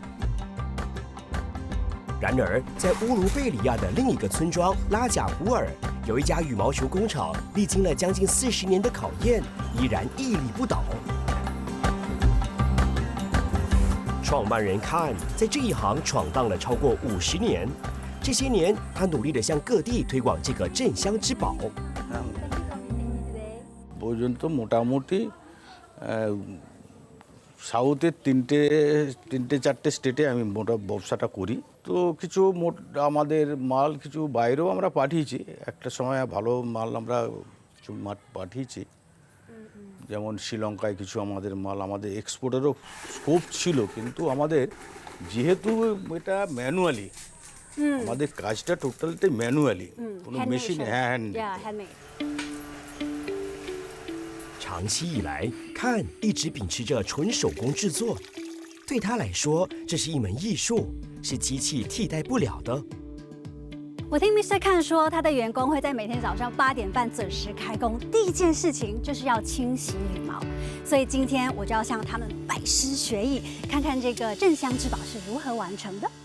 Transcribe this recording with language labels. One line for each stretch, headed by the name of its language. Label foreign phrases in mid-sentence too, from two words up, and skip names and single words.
Chinese: 然而，在乌卢贝里亚的另一个村庄拉贾胡尔，有一家羽毛球工厂，历经了将近40年的考验，依然屹立不倒。创办人看在这一行闯荡了超过50年，这些年他努力地向各地推广这个镇乡之宝。
Bangla: পর্যন্ত মোটামুটি সাউথের তিনটে চারটে স্টেটে আমি মোটা ব্যবসাটা করি। তো কিছু আমাদের মাল কিছু বাইরেও আমরা পাঠিয়েছি, একটা সময় ভালো মাল আমরা কিছু পাঠিয়েছি, যেমন শ্রীলঙ্কায় কিছু আমাদের মাল আমাদের এক্সপোর্টেরও স্কোপ ছিল, কিন্তু আমাদের যেহেতু এটা ম্যানুয়ালি, আমাদের কাজটা টোটালটাই ম্যানুয়ালি, কোনো
English: machine hand.
Chinese: 长期以来，看一直秉持着纯手工制作，对他来说，这是一门艺术，是机器替代不了的。我听 Mr. 看说，他的员工会在每天早上8点半准时开工，第一件事情就是要清洗羽毛，所以今天我就要向他们拜师学艺，看看这个镇乡之宝是如何完成的。